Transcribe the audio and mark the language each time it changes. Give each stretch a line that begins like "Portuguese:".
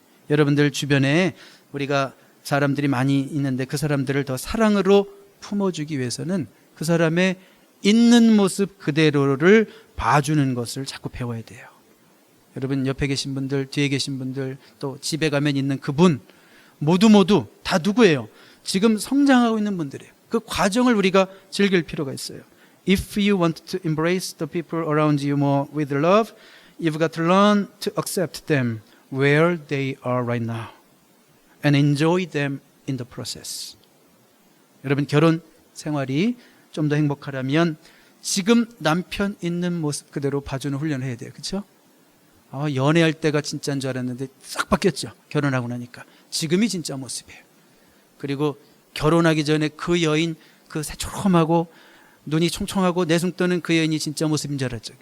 Korean: 여러분들 주변에 우리가 사람들이 많이 있는데 그 사람들을 더 사랑으로 품어주기 위해서는 그 사람의 있는 모습 그대로를 봐주는 것을 자꾸 배워야 돼요. 여러분 옆에 계신 분들, 뒤에 계신 분들, 또 집에 가면 있는 그분 모두 다 누구예요? 지금 성장하고 있는 분들이에요. 그 과정을 우리가 즐길 필요가 있어요.
English: If you want to embrace the people around you more with love, you've got to learn to accept them where they are right now and enjoy them in the process.
Korean: 여러분 결혼 생활이 좀 더 행복하려면 지금 남편 있는 모습 그대로 봐주는 훈련을 해야 돼요. 그렇죠? 연애할 때가 진짜인 줄 알았는데 싹 바뀌었죠. 결혼하고 나니까 지금이 진짜 모습이에요. 그리고 결혼하기 전에 그 여인, 그 새초롬하고 눈이 총총하고 내숭 떠는 그 여인이 진짜 모습인 줄 알았죠.